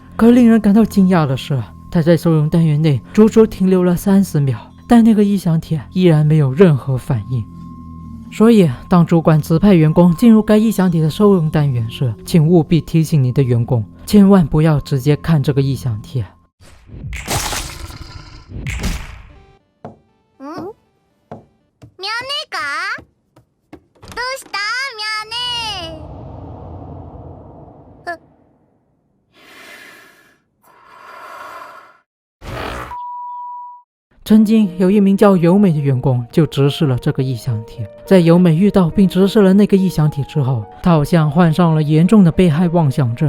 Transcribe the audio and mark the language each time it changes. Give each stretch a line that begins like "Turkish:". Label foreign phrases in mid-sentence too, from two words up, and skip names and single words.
Chinese: 可令人感到惊讶的是，他在收容单元内足足停留了30秒，但那个异响体依然没有任何反应。所以当主管指派员工进入该异响体的收容单元时，请务必提醒你的员工，千万不要直接看这个异响体。
Japanese: ミャネか？どうしたミャネ？
Chinese: 曾经有一名叫由美的员工就直视了这个异响体。在由美遇到并直视了那个异响体之后，她好像患上了严重的被害妄想症。